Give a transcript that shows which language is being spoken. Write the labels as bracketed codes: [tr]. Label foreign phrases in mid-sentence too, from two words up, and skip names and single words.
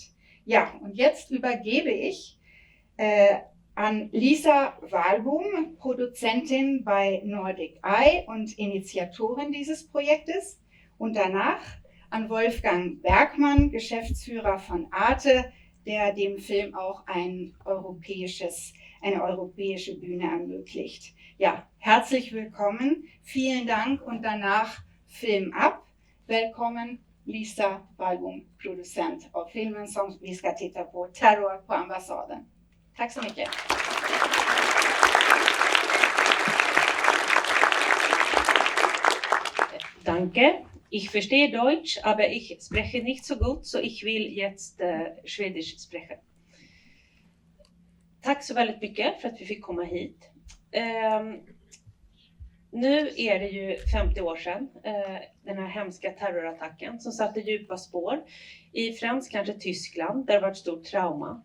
[de] Ja, und jetzt übergebe ich an Lisa Wahlboom, Produzentin bei Nordic Eye und Initiatorin dieses Projektes, und danach an Wolfgang Bergmann, Geschäftsführer von Arte, der dem Film auch eine europäische Bühne ermöglicht. Ja, herzlich willkommen, vielen Dank und danach Film ab. [sv] Välkommen Lisa Wahlboom, producent av filmen som vi ska titta på, Terror på ambassaden. Tack så mycket. [de] Danke. Ich verstehe Deutsch, aber ich spreche nicht so gut, så ich will jetzt Schwedisch sprechen. [sv] Tack så väldigt mycket för att vi fick komma hit. Nu är det ju 50 år sedan den här hemska terrorattacken som satte djupa spår i främst kanske Tyskland, där det var ett stort trauma.